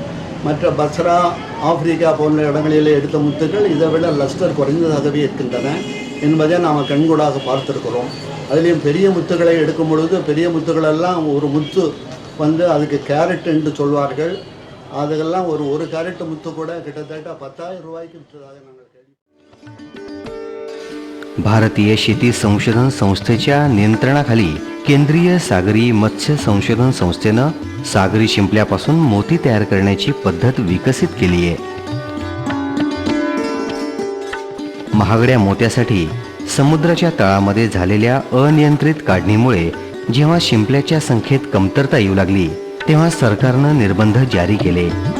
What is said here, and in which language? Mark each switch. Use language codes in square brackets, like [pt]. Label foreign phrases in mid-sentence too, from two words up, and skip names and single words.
[ta] மற்ற பஸ்ரா, ஆப்பிரிக்கா போன்ற இடங்களிலே எடுத்த முத்துக்கள் இதை விட லஸ்டர் குறைந்ததாகவே இருக்கின்றன என்பதை நாம் கண்கூடாக பார்த்துருக்கிறோம். அதுலேயும் பெரிய முத்துக்களை எடுக்கும் பொழுது பெரிய முத்துக்களெல்லாம் ஒரு முத்து வந்து அதுக்கு கேரட் என்று சொல்வார்கள். அதெல்லாம் ஒரு கேரட் முத்து கூட கிட்டத்தட்ட 10,000 ரூபாய்க்கு விற்றதாக நாங்கள் கேள்வி. [mr] भारतीय शेती संशोधन संस्थेच्या नियंत्रणाखाली केंद्रीय सागरी मत्स्य संशोधन संस्थेनं सागरी शिंपल्यापासून मोती तयार करण्याची पद्धत विकसित केली आहे. महागड्या मोत्यासाठी समुद्राच्या तळामध्ये झालेल्या अनियंत्रित काढणीमुळे जेव्हा शिंपल्याच्या संख्येत कमतरता येऊ लागली तेव्हा सरकारनं निर्बंध जारी केले.